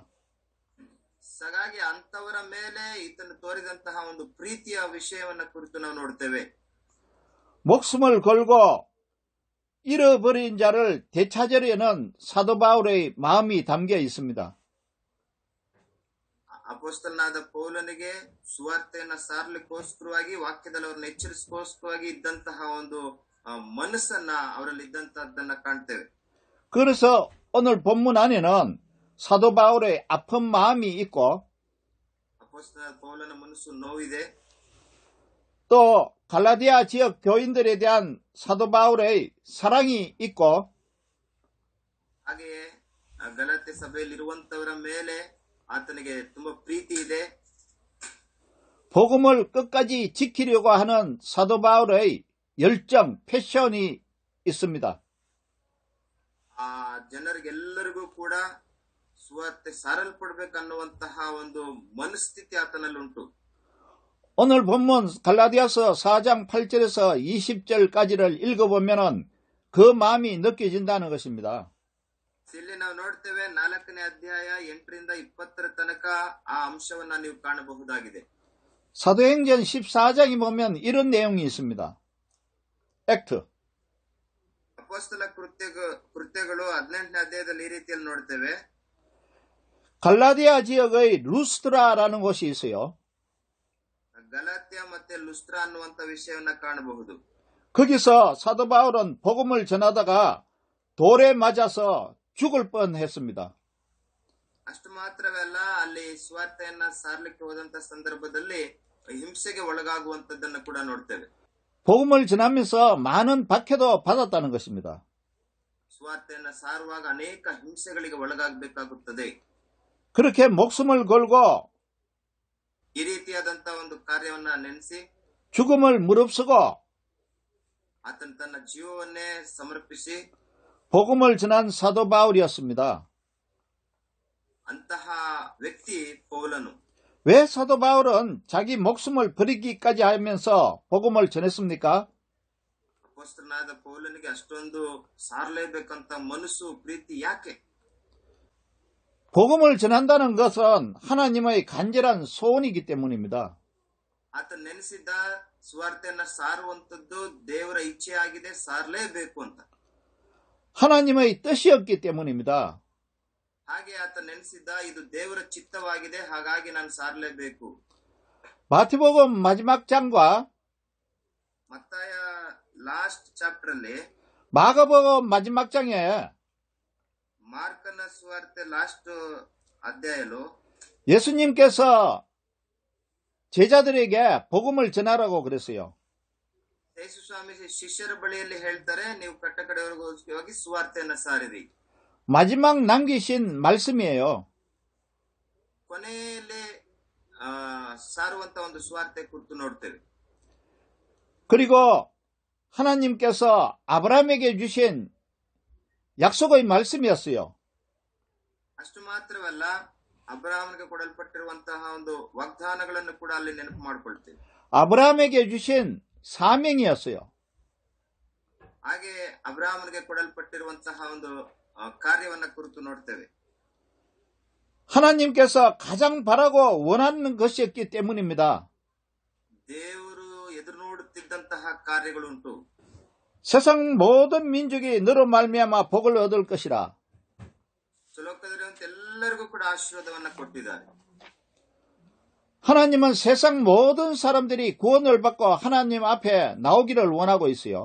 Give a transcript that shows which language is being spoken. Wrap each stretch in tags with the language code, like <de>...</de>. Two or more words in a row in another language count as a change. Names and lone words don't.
<kn>ಹಾಗಾಗಿ ಅಂತವರ ಮೇಲೆ ಈತನು ತೋರಿದಂತಹ ಒಂದು ಪ್ರೀತಿಯ ವಿಷಯವನ್ನ ಕುರಿತು ನಾವು ನೋಡ್ತೇವೆ.</kn> <ko>목숨을 걸고 잃어버린 자를 되찾으려는 사도 바울의 마음이 담겨 있습니다.</ko> <kn>ಅಪೊಸ್ತಲನಾದ ಪೌಲನಿಗೆ ಸುವಾರ್ತೆಯನ್ನ ಸಾರಲಿಕ್ಕೋಸ್ಕರವಾಗಿ ವಾಕ್ಯದಲ್ಲಿ ಅವ್ರನ್ನ ಎಚ್ಚರಿಸೋಸ್ಕರವಾಗಿ ಇದ್ದಂತಹ ಒಂದು ಮನಸ್ಸನ್ನ ಅವರಲ್ಲಿ ಇದ್ದಂತಹದ್ದನ್ನ ಕಾಣ್ತೇವೆ.</kn> <ko>그래서 오늘 본문 안에는 사도 바울의 아픈 마음이 있고</ko> <kn>ಅಪೊಸ್ತಲನಾದ ಪೌಲನ ಮನಸ್ಸು ನೋವಿದೆ.</kn> <ko>또 갈라디아 지역 교인들에 대한 사도 바울의 사랑이 있고</ko> <kn>ಹಾಗೆಯೇ ಗಲಾತ್ಯ ಸಭೆಯಲ್ಲಿರುವಂತವರ ಮೇಲೆ ಆತನಿಗೆ ತುಂಬಾ ಪ್ರೀತಿ ಇದೆ.</kn> <ko>복음을 끝까지 지키려고 하는 사도 바울의 열정, 패션이 있습니다.</ko> <kn>ಆ ಜನರಿಗೆಲ್ಲರಿಗೂ ಕೂಡ ಸುವಾರ್ತೆ ಸಾರಲ್ಪಡ್ಬೇಕನ್ನುವಂತಹ ಒಂದು ಮನಸ್ಥಿತಿ ಆತನಲ್ಲಿ ಉಂಟು.</kn> <ko>오늘 본문 갈라디아서 4장 8절에서 20절까지를 읽어보면 그 마음이 느껴진다는 것입니다.</ko> <kn>ಇಲ್ಲಿ ನಾವು ನೋಡ್ತೇವೆ 4ನೇ ಅಧ್ಯಾಯ 8ರಿಂದ 20ರ ತನಕ ಆ ಅಂಶವನ್ನ ನೀವು ಕಾಣಬಹುದಾಗಿದೆ.</kn> <ko>사도행전 14장에 보면 이런 내용이 있습니다. 액트.</ko> <kn>ಅಪೊಸ್ತಲ ಕೃತ್ಯಗಳು 18ನೇ ಅಧ್ಯಾಯದಲ್ಲಿ ಈ ರೀತಿಯಲ್ಲಿ ನೋಡ್ತೇವೆ.</kn> <ko>갈라디아 지역의 루스트라라는 곳이 있어요.</ko> <kn>ಗಲಾತ್ಯ ಮತ್ತೆ ಲುಸ್ತ್ರಾ ಅನ್ನುವಂತ ವಿಷಯವನ್ನ ಕಾಣಬಹುದು.</kn> <ko>거기서 사도 바울은 복음을 전하다가 돌에 맞아서 죽을 뻔했습니다.</ko> <kn>ಅಷ್ಟು ಮಾತ್ರವಲ್ಲ, ಅಲ್ಲಿ ಸ್ವಾರ್ಥೆಯನ್ನ ಸಾರ್ಲಿಕ್ಕೆ ಹೋದಂತ ಸಂದರ್ಭದಲ್ಲಿ ಹಿಂಸೆಗೆ ಒಳಗಾಗುವಂತದ್ದನ್ನು ಕೂಡ ನೋಡ್ತೇವೆ.</kn> <ko>복음을 전하면서 많은 박해도 받았다는 것입니다.</ko> <kn>ಸ್ವಾರ್ಥೆಯನ್ನ ಸಾರುವಾಗ ಅನೇಕ ಹಿಂಸೆಗಳಿಗೆ ಒಳಗಾಗಬೇಕಾಗುತ್ತದೆ.</kn> <ko>그렇게 목숨을 걸고</ko> <kn>ಈ ರೀತಿಯಾದಂತ ಒಂದು ಕಾರ್ಯವನ್ನ ನೆನೆಸಿ</kn> <ko>죽음을 무릅쓰고</ko> <kn>ಆತನ ತನ್ನ ಜೀವವನ್ನೇ ಸಮರ್ಪಿಸಿ</kn> <ko>복음을 전한 사도 바울이었습니다.</ko> <kn>ಅಂತಹ ವ್ಯಕ್ತಿ ಪೌಲನು.</kn> <ko>왜 사도 바울은 자기 목숨을 버리기까지 하면서 복음을 전했습니까?</ko> <kn>ಅಪೊಸ್ತಲನಾದ ಪೌಲನಿಗೆ ಅಷ್ಟೊಂದು ಸಾರಲೇಬೇಕಂತ ಮನಸ್ಸು ಪ್ರೀತಿ ಯಾಕೆ?</kn> <ko>복음을 전한다는 것은 하나님의 간절한 소원이기 때문입니다.</ko> <kn>ಆತ ನೆನೆಸಿದ್ದ ಸ್ವಾರ್ಥೆಯನ್ನ ಸಾರುವಂತದ್ದು ದೇವರ ಇಚ್ಛೆಯಾಗಿದೆ, ಸಾರಲೇಬೇಕು ಅಂತ.</kn> <ko>하나님의 뜻이었기 때문입니다.</ko> <kn>ಹಾಗೆ ಆತ ನೆನೆಸಿದ್ದ ಇದು ದೇವರ ಚಿತ್ತವಾಗಿದೆ, ಹಾಗಾಗಿ ನಾನು ಸಾರಲೇಬೇಕು.</kn> <ko>마태복음 마지막 장과</ko> <kn>ಮತ್ತಾಯ</kn> <en>last chapter</en> <kn>ಅಲ್ಲಿ</kn> <ko>마가복음 마지막 장에</ko> <kn>ಮಾರ್ಕನ ಸುವಾರ್ತೆ ಲಾಸ್ಟ್ ಅಧ್ಯಾಯಲು</kn> <ko>예수님께서 제자들에게 복음을 전하라고 그랬어요.</ko> <kn>ಯೇಸು ಸ್ವಾಮಿ ಶಿಷ್ಯರ ಬಳಿಯಲ್ಲಿ ಹೇಳ್ತಾರೆ, ನೀವು ಕಟ್ಟ ಕಡೆವರೆಗೂ ಹೋಗಿ ಸುವಾರ್ತೆಯನ್ನ ಸಾರಿರಿ.</kn> <ko>마지막 남기신 말씀이에요.</ko> <kn>ಕೊನೆಯಲ್ಲಿ ಸಾರುವಂತ ಒಂದು ಸುವಾರ್ತೆ ಕುರಿತು ನೋಡ್ತೇವೆ.</kn> <ko>그리고 하나님께서 아브라함에게 주신 약속의 말씀이었어요.</ko> <kn>ಅಷ್ಟು ಮಾತ್ರವಲ್ಲ, ಅಬ್ರಹಾಮನಿಗೆ ಕೊಡಲ್ಪಟ್ಟಿರುವಂತಹ ಒಂದು ವಾಗ್ದಾನಗಳನ್ನು ಕೂಡ ಅಲ್ಲಿ ನೆನಪು ಮಾಡಿಕೊಳ್ತೇವೆ.</kn> <ko>아브라함에게 주신 사명이었어요.</ko> <kn>ಹಾಗೆ ಅಬ್ರಹಾಮನಿಗೆ ಕೊಡಲ್ಪಟ್ಟಿರುವಂತಹ ಒಂದು ಕಾರ್ಯವನ್ನ ಕುರಿತು ನೋಡ್ತೇವೆ.</kn> <ko>하나님께서 가장 바라고 원하는 것이었기 때문입니다.</ko> <kn>ದೇವರು ಎದುರು ನೋಡುತ್ತಿದ್ದಂತಹ ಕಾರ್ಯಗಳುಂಟು.</kn> <ko>세상 모든 민족이 너로 말미암아 복을 얻을 것이라.</ko> <kn>ಲೋಕದಲ್ಲಿರುವಂತ ಎಲ್ಲರಿಗೂ ಕೂಡ ಆಶೀರ್ವಾದವನ್ನ ಕೊಟ್ಟಿದ್ದಾರೆ.</kn> <ko>하나님은 세상 모든 사람들이 구원을 받고 하나님 앞에 나오기를 원하고 있어요.</ko>